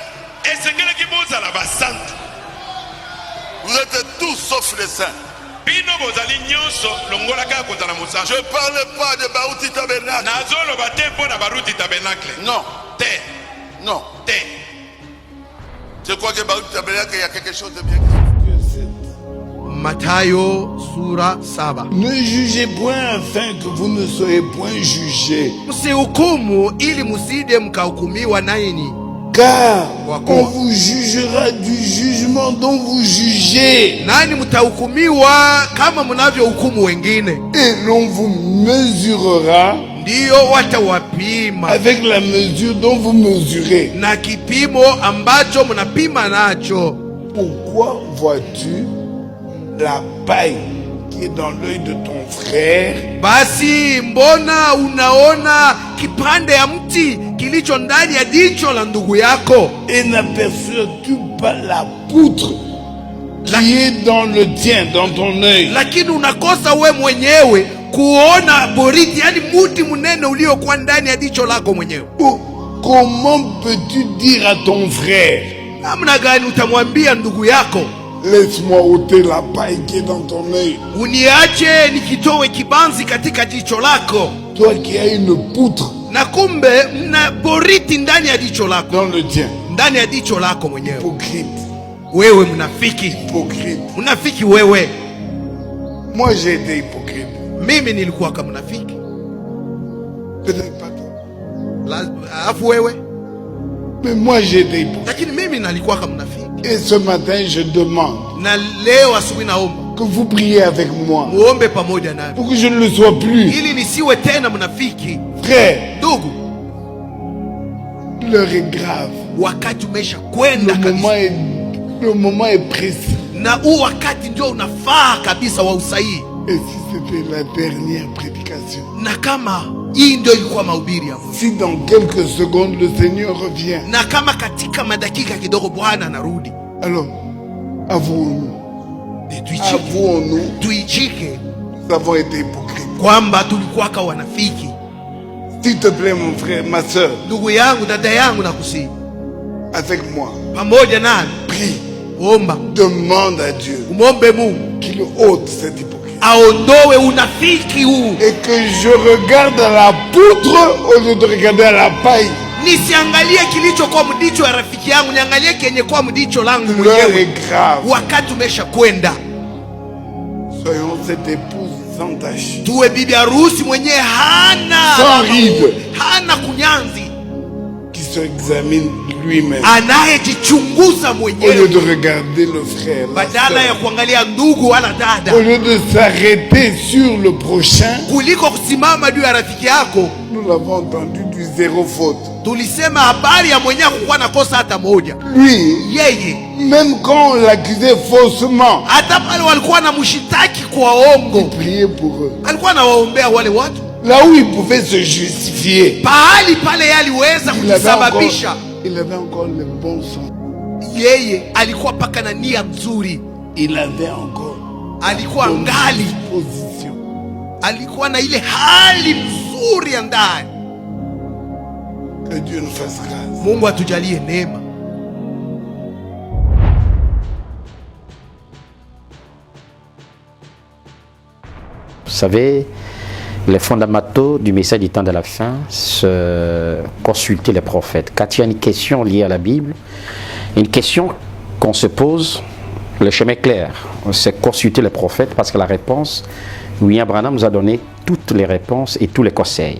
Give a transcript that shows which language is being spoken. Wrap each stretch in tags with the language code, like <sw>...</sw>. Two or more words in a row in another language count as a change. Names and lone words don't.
<fr>Vous êtes tous sauf les saints. Je ne parle pas de Baruti Tabernacle. Non. Non. Je crois que Baruti Tabernacle, il y a quelque chose de bien.</fr> <sw>Mathayo sura 7.</sw> <fr>Ne jugez point afin que vous ne soyez point jugés.</fr> <sw>Msihukumu ili musije mkahukumiwa nanyi.</sw> <fr>Car on vous jugera du jugement dont vous jugez.</fr> <sw>Nani mtahukumiwa kama mnavyohukumu wengine.</sw> <fr>Et l'on vous mesurera</fr> <sw>ndio watawapima</sw> <fr>avec la mesure dont vous mesurez.</fr> <sw>na kipimo ambacho mnapima nacho.</sw> <fr>Pourquoi vois-tu la paille qui est dans l'œil de ton frère</fr> <sw>Basi mbona unaona kipande ya mti kilicho ndani ya jicho la ndugu yako,</sw> <fr>et n'aperçois-tu pas la poutre qui est dans le tien, dans ton œil?</fr> <sw>lakini unakosa we mwenyewe kuona boriti, yani muti munene uliokuwa ndani ya jicho lako mwenyewe?</sw> <fr>Comment peux-tu dire à ton frère,</fr> <sw>Namna gani utamwambia ndugu yako,</sw> <fr>laisse-moi ôter la paille qui est dans ton œil,</fr> <sw>uniache nikitowe kibanzi katika jicho lako,</sw> <fr>toi qui as une poutre</fr> <sw>na kumbe mna boriti ndani ya jicho lako,</sw> <fr>dans le tien?</fr> <sw>ndani ya jicho lako mwenyewe.</sw> <fr>Hypocrite,</fr> <sw>Wewe mnafiki,</sw> <fr>hypocrite.</fr> <sw>mnafiki wewe.</sw> <fr>Moi j'ai été hypocrite.</fr> <sw>Mimi nilikuwa kama mnafiki,</sw> <fr>Peut-être pas toi.</fr> <sw>alafu wewe,</sw> <fr>Mais moi j'ai été hypocrite.</fr> <sw>lakini mimi nalikuwa kama mnafiki.</sw> <fr>Et ce matin je demande</fr> <sw>Na leo asubuhi naomba</sw> <fr>que vous priez avec moi</fr> <sw>muombe pamoja nami</sw> <fr>pour que je ne le sois plus.</fr> <sw>ili nisiwe tena mnafiki.</sw> <fr>Frère,</fr> <sw>Ndugu,</sw> <fr>l'heure est grave.</fr> <sw>wakati umesha kwenda kabisa,</sw> <fr>Le moment est précis.</fr> <sw>na huu wakati ndio unafaa kabisa wa usahihi.</sw> <fr>Et si c'était la dernière prédication,</fr> <sw>Na kama hii ndio ilikuwa mahubiri ya Mungu,</sw> <fr>si dans quelques secondes le Seigneur revient,</fr> <sw>na kama katika madakika kidogo Bwana anarudi,</sw> <fr>alors avouons-nous,</fr> <sw>tuijike</sw> <fr>nous avons été hypocrites.</fr> <sw>kwamba tulikuwaka wanafiki.</sw> <fr>S'il te plaît mon frère, ma soeur,</fr> <sw>Ndugu yangu, dada yangu, nakusihi</sw> <fr>avec moi,</fr> <sw>pamoja nami,</sw> <fr>prie,</fr> <sw>omba,</sw> <fr>demande à Dieu</fr> <sw>umwombe Mungu</sw> <fr>qu'il ôte cette hypocrisie.</fr> <sw>aondoe unafiki huu.</sw> <fr>Et que je regarde à la poutre au lieu de regarder à la paille.</fr> <sw>Nisiangalie kilicho kwa mdicho ya rafiki yangu, niangalie kenye kwa mdicho langu</sw> <fr>L'heure</fr> <sw>mwenyewe.</sw> <fr>est grave.</fr> <sw>Wakati umesha kwenda,</sw> <fr>Soyons cette épouse sans tache,</fr> <sw>tuwe bibi harusi mwenyewe</sw> <fr>sans ride,</fr> <sw>hana kunyanzi,</sw> <fr>qui se examine lui-même</fr> <sw>anayejichunguza</sw> <fr>au lieu</fr> <sw>mwenyewe</sw> <fr>de regarder le frère, la</fr> <sw>badala ya</sw> <fr>sœur.</fr> <sw>kuangalia ndugu wala dada,</sw> <fr>Au lieu de s'arrêter sur le prochain.</fr> <sw>kuliko kusimama juu ya rafiki yako.</sw> <fr>Nous l'avons entendu du zéro faute.</fr> <sw>Tulisema habari ya mwenyewe kukuwa na kosa hata moja.</sw> <fr>Lui,</fr> <sw>Yeye</sw> <fr>même quand on l'accusait faussement,</fr> <sw>hata pale walikuwa na mshitaki kwa</sw> <fr>il</fr> <sw>ongo,</sw> <fr>priait pour eux.</fr> <sw>alikuwa anawaombea wale watu.</sw> <fr>Là où il pouvait se justifier,</fr> <sw>Pahali pale yeye aliweza kujisababisha,</sw> <fr>il avait encore le bon sens.</fr> <sw>yeye alikuwa paka na nia nzuri,</sw> <fr>Il avait encore</fr> <sw>alikuwa</sw> <fr>bonne</fr> <sw>ngali,</sw> <fr>disposition.</fr> <sw>alikuwa na ile hali nzuri ya ndani.</sw> <fr>Que Dieu nous fasse grâce.</fr> <sw>Mungu atujalie neema.</sw> <fr>Vous savez, les fondamentaux du message du temps de la fin, c'est consulter les prophètes. Quand il y a une question liée à la Bible, une question qu'on se pose, le chemin est clair, c'est consulter les prophètes parce que la réponse, William Branham nous a donné toutes les réponses et tous les conseils.</fr>